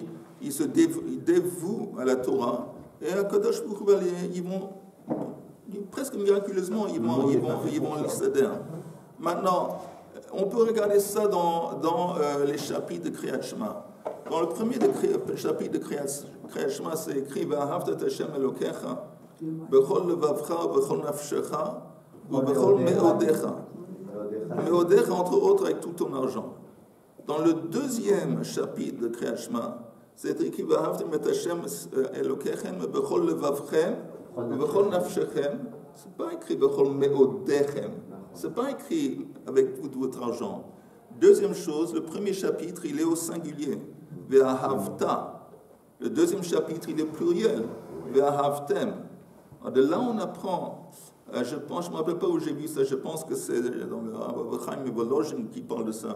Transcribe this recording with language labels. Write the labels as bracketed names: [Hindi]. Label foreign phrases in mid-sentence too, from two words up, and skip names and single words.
[French] Ils se dévouent à la Torah et à [Hebrew] קדוש ברוך הוא, [French] ils vont presque miraculeusement, ils vont l'excéder. Maintenant, on peut regarder ça dans les chapitres de Kriyat Shema. Dans le premier chapitre de Kriyat Shema, c'est écrit [Hebrew] ואהבת את השם אלוקיך בכל לבבך בכל נפשך בכל מאדך. [French] Me'odecha, entre autres, avec tout ton argent. Dans le deuxième chapitre de Kriyat Shema, c'est écrit [Hebrew] ואהבת את השם אלוקיכם בכל לבבכם בכל נפשכם. [French] C'est pas écrit [Hebrew] בכל מאדכם. [French] C'est pas écrit avec tout votre argent. Deuxième chose, le premier chapitre, il est au singulier. Ve'ahavta. Le deuxième chapitre, il est pluriel. Ve'ahavtem. De là, on apprend, je ne me rappelle pas où j'ai vu ça, je pense que c'est dans le Rav Chaim Volozhin qui parle de ça.